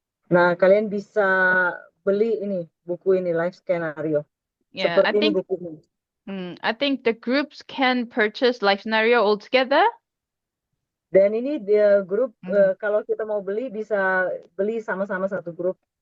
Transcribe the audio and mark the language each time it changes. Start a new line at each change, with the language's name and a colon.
Indonesian: nah kalian bisa beli ini buku ini Life Scenario. Yeah, Seperti ini bukunya.
English: I think the groups can purchase life scenario altogether.
Indonesian: Dan ini dia grup kalau kita mau beli bisa beli sama-sama satu grup.